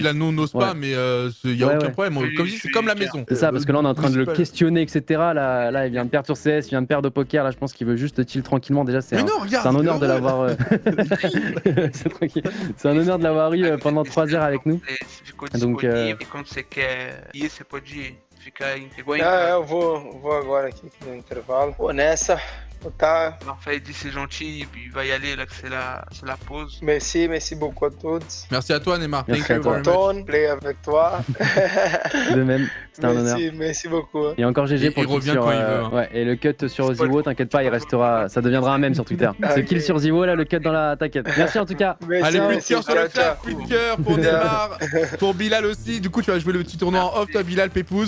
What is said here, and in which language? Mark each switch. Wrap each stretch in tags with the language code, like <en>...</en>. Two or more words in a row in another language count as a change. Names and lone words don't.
<fr>Bilal, nous on n'ose pas, mais il y a aucun problème. Oui, Comme je dis, c'est comme la maison. C'est ça, parce que là, on est en train de le n'hésitez pas. questionner, etc. Là, il vient de perdre sur CS, il vient de perdre au poker. Là, je pense qu'il veut juste chill tranquillement. Déjà, c'est Mais non, regarde, un honneur de heureux. l'avoir. C'est tranquille. C'est un honneur de l'avoir eu pendant 3 heures avec nous. Donc,</fr> <pt>E quando você quer ir, você pode ficar igual em Ah, casa. eu vou agora aqui no intervalo. Pô, nessa, tá. O Rafael disse ser gentil,</pt> <fr>il va y aller là que c'est la pause. Merci beaucoup à tous. Merci à toi, Neymar. Merci</fr> <en>Thank</en> <fr>à</fr> <en>you</en> <fr>toi.</fr> <en>very much.</en> <fr>Anton, play avec toi. De même, c'était un honneur. Merci beaucoup. Et encore GG Et pour il le revient kill sur, quand il veut, hein. ouais, et le cut sur Ziwo, t'inquiète pas, il restera, ça deviendra un mème sur Twitter. Ce kill sur Ziwo, là, le cut dans la t'inquiète. Merci en tout cas. Allez, plus de cœur sur le ciao, chat, ciao. plus de cœur pour Neymar, pour Bilal aussi. Du coup, tu vas jouer le petit tournoi en off, toi, Bilal, Pépouze.</fr>